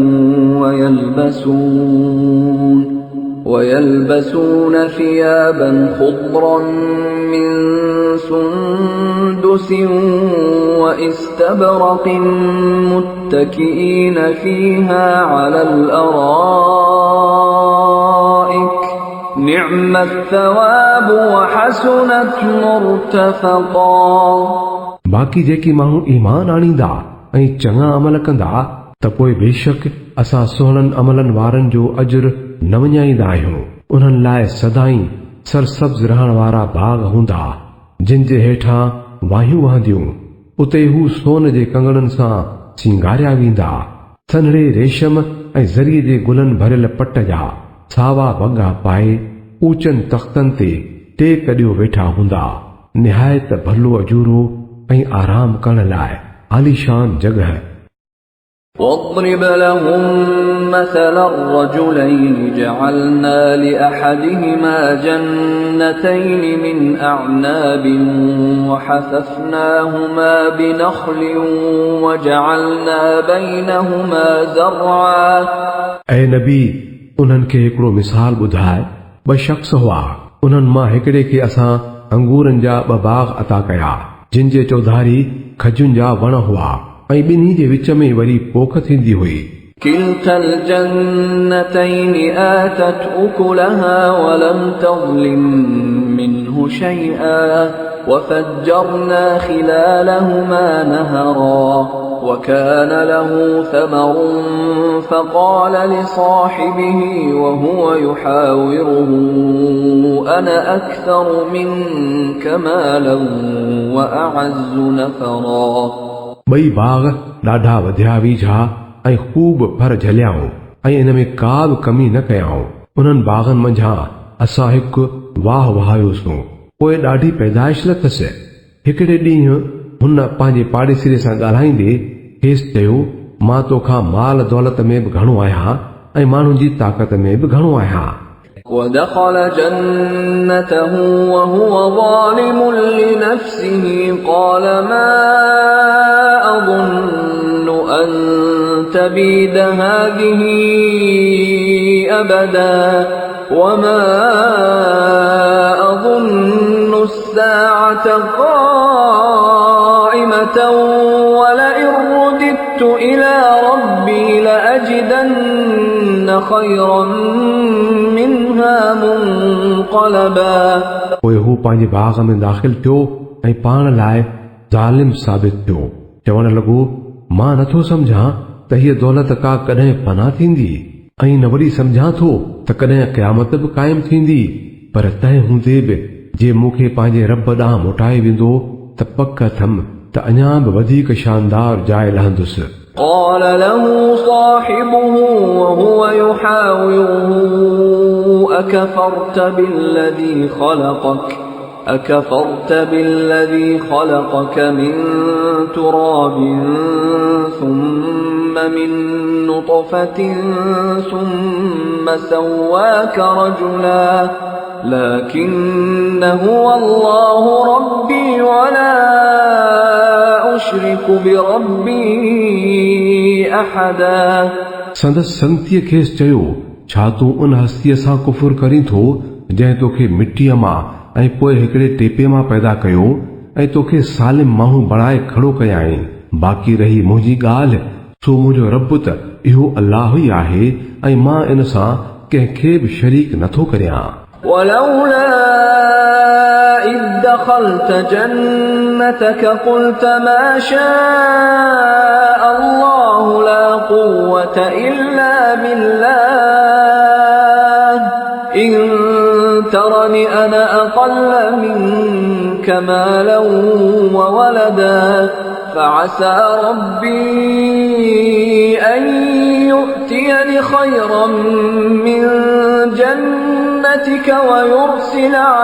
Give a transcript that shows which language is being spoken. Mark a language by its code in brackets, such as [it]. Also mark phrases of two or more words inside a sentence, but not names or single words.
[ar] ويلبسون ثيابا خضرا من سندس واستبرق متكئين فيها على الأرائك نعم الثواب وحسنت مرتفقا। [sd] बाक़ी जेकी माण्हू ईमान आणींदा ऐं चङा अमल कंदा त पोइ बेशक असां सुहिणनि अमलनि वारनि जो अजुर न विञाईंदा आहियूं। उन्हनि लाइ सदाईं सरसब्ज रहण वारा बाग हूंदा जिन जे हेठां वाहियूं वहंदियूं। उते हू सोन जे कंगणनि सां सिंगारिया वेंदा। सन्हड़े रेशम ऐं ज़रीअ जे गुलनि भरियल पट जा सावा वॻा पाए ऊचनि तख़्तनि ते टेक ॾियो वेठा हूंदा। निहायत भलो अजूरो ऐं आराम करण लाइ आलीशान जगह। [ar] واضرب لهم مثل الرجلين جعلنا لأحدهما جنتين من أعناب وحففناهما بنخل وجعلنا بينهما زرعا। [sd] ऐं नबी उन्हनि खे हिकिड़ो मिसाल ॿुधाए। ॿ शख़्स हुआ, उन्हनि मां हिकिड़े खे असां अंगूरनि जा 2 बाग अता कया जिन जे चौधारी खजुनि जा वण हुआ ऐं ॿिन्ही जे विच में वरी पोख थींदी हुई। [ar] كلتا الجنتين آتت أكلها ولم تظلم منه شيئا وفجرنا خلالهما نهرا وكان له ثمر فقال لصاحبه وهو يحاوره أنا أكثر منك مالا وأعز نفرا। [sd] ॿई बाग ॾाढा वधिया वीझा ऐं ख़ूब फर झलियाऊं ऐं इन में का बि कमी न कयाऊं। उन्हनि बागनि मंझां असां हिकु वाह वहायोसूं, पोइ ॾाढी पैदाइश लथसि। हिकिड़े ॾींहुं हुन पंहिंजे पाड़ेसीरे सां ॻाल्हाईंदे खेसि चयो, मां तोखां माल दौलत में बि घणो आहियां ऐं माण्हुनि जी ताक़त में बि घणो आहियां। [ar] ودخل جنته وهو ظالم لنفسه قال ما أظن أن تبيد هذه أبدا وما أظن الساعة قائمة ولئن رددت إلى ربي لأجدن خيرا منها منقلبا। [sd] पोइ हू पंहिंजे बाग में दाख़िल थियो ऐं पाण लाइ ज़ालिम साबित थियो। चवण लॻो, मां नथो सम्झां त हीअ दौलत का कॾहिं फना थींदी ऐं न वरी सम्झां थो त कॾहिं क़यामत बि क़ाइम थींदी। पर तंहिं हूंदे बि जे मूंखे पंहिंजे रब ॾांहुं मोटाए वेंदो त पक थम त अञा बि वधीक शानदार जाइ लहंदुसि। [ar] قال له صاحبه وهو يحاوره أكفرت بالذي خلقك من تراب ثم من نطفة ثم سواك رجلا لكن هو الله ربي ولا أشرك بربي أحدا। [sd] संदसि संगतीअ खेसि चयो, छा तूं उन हस्तीअ सां कुफुर करीं थो जंहिं तोखे मिटीअ मां ऐं पोइ हिकिड़े टेपे मां पैदा कयो ऐं तोखे सालिम माण्हू बणाए खड़ो कयाई। बाक़ी रही मुंहिंजी ॻाल्हि, सो मुंहिंजो रब त इहो अल्लाह ई आहे ऐं मां इन सां कंहिंखे बि शरीक नथो करियां। [ar] ولولا إذ دخلت جنتك قلت ما شاء الله لا قوة إلا بالله إن ترني أنا أقل منك مالا وولدا فعسى ربي أن يؤتيني خيرا من جنتك ويرسل